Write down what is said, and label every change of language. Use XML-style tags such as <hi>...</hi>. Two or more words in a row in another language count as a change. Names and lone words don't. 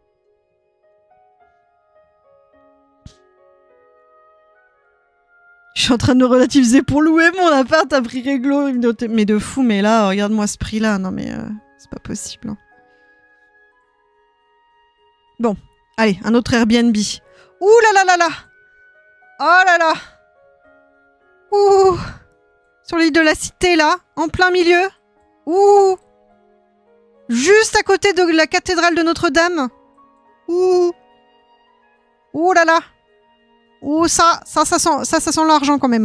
<fr>Je suis en train de me relativiser pour louer mon appart à prix réglo. Mais de fou, mais là, regarde-moi ce prix-là. Non mais c'est pas possible. Hein. Bon, allez, un autre Airbnb. Ouh là là là là. Oh là là. Ouh. Sur l'île de la Cité, là, en plein milieu. Ouh. Juste à côté de la cathédrale de Notre-Dame. Ouh. Ouh là là. Oh, ça sent l'argent quand même.</fr>